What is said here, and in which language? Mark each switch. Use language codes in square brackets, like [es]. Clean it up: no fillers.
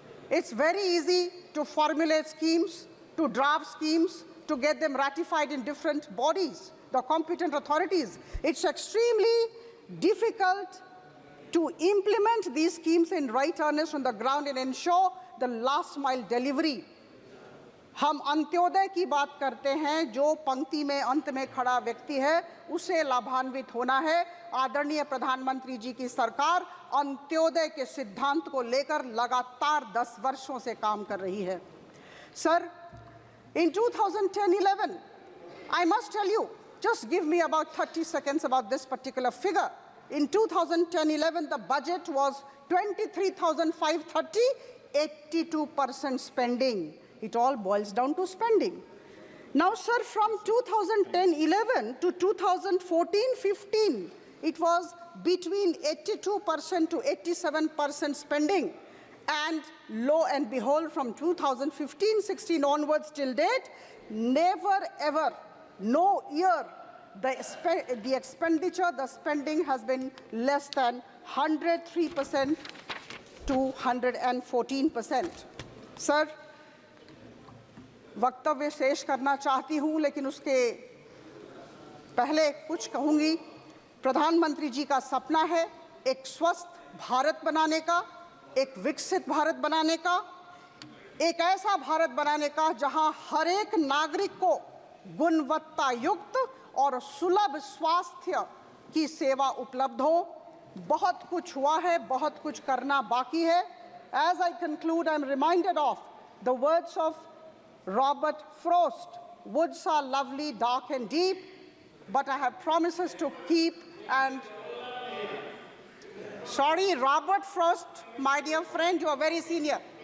[en] It's very easy to formulate schemes, to draft schemes, to get them ratified in different bodies, the competent authorities. It's extremely difficult to implement these schemes in right earnest on the ground and ensure the last mile delivery. [hi] हम अंत्योदय की बात करते हैं, जो पंक्ति में अंत में खड़ा व्यक्ति है उसे लाभान्वित होना है। आदरणीय प्रधानमंत्री जी की सरकार अंत्योदय के सिद्धांत को लेकर लगातार 10 वर्षों से काम कर रही है। [en] Sir, in 2010-11, I must tell you, just give me about 30 seconds about this particular figure. In 2010-11, the budget was 23,530, 82% spending. It all boils down to spending. Now, sir, from 2010-11 to 2014-15, it was between 82% to 87% spending. And lo and behold, from 2015-16 onwards till date, never ever, no year, the expenditure, the spending has been less than 103% to 114%. [hi] Sir, वक्तव्य शेष करना चाहती हूं, लेकिन उसके पहले कुछ कहूंगी। प्रधानमंत्री जी का सपना है एक स्वस्थ भारत बनाने का, एक विकसित भारत बनाने का, एक ऐसा भारत बनाने का जहां हर एक नागरिक को गुणवत्ता युक्त और सुलभ स्वास्थ्य की सेवा उपलब्ध हो। बहुत कुछ हुआ है, बहुत कुछ करना बाकी है। [en] As I conclude, I'm reminded of the words of Robert Frost. Woods are lovely, dark and deep, but I have promises to keep and... Sorry, Robert Frost, my dear friend, you are very senior.